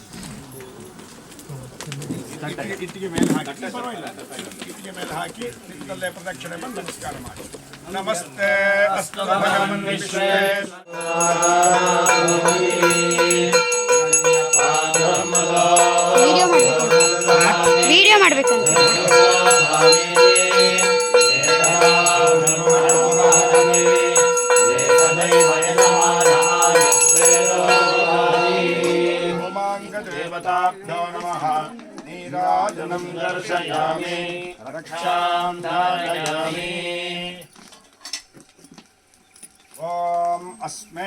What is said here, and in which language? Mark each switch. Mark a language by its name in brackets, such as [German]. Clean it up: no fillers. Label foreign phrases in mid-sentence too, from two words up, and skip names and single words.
[Kannada] ಇಟ್ಟಿಗೆ ಮೇಲೆ ಹಾಕಿ ಪರವಾಗಿಲ್ಲ, ಇಟ್ಟಿಗೆ ಮೇಲೆ ಹಾಕಿ ನಿಂತಲ್ಲೇ ಪ್ರದಕ್ಷಿಣೆ ಬಂದು ನಮಸ್ಕಾರ ಮಾಡಿ. [Sanskrit] ನಮಸ್ತೆ ಅಸ್ತು ಭಗವನ್ [Kannada] ವಿಡಿಯೋ ಮಾಡ್ಬೇಕಂತ [Sanskrit] देवताभ्यो नमः नीराजनं दर्शयामि रक्षां धारयामि ॐ अस्मे